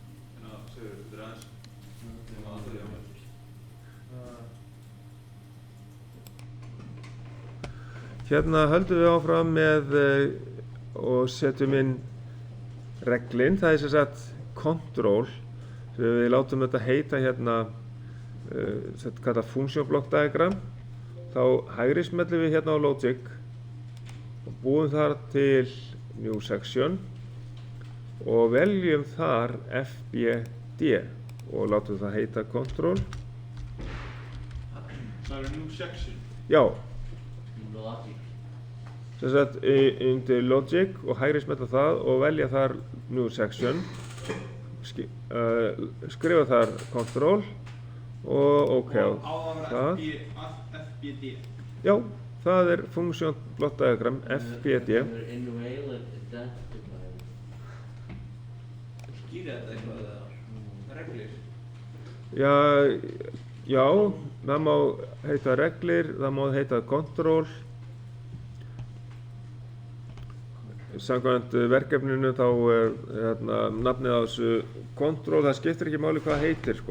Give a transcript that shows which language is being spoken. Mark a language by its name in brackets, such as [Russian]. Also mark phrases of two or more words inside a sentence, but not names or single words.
[Icelandic] Hérna höldum við áfram með og setjum inn reglinn, það er sem sagt control, við látum þetta heita hérna, þetta kallað [English] function block diagram, [Icelandic] þá hægri smellum við hérna á logic og búum þar til [English] new section [Icelandic] og veljum þar FBD og látum það heita control. Það er [English] new section. [Icelandic] Já. Logic. Sem sagt, undir logic og hægri smella það og velja þar [English] new section, [Icelandic] skrifa þar control og OK á það. FBD. Já, það er [English] function block diagram [Icelandic] FBD. [English] Invalid identifier. [Icelandic] Skýra þetta eitthvað eða? Já, það má heita reglir, það má heita control. Samkvæmt verkefninu þá nafnið á þessu control, það skiptir ekki máli hvað heitir sko.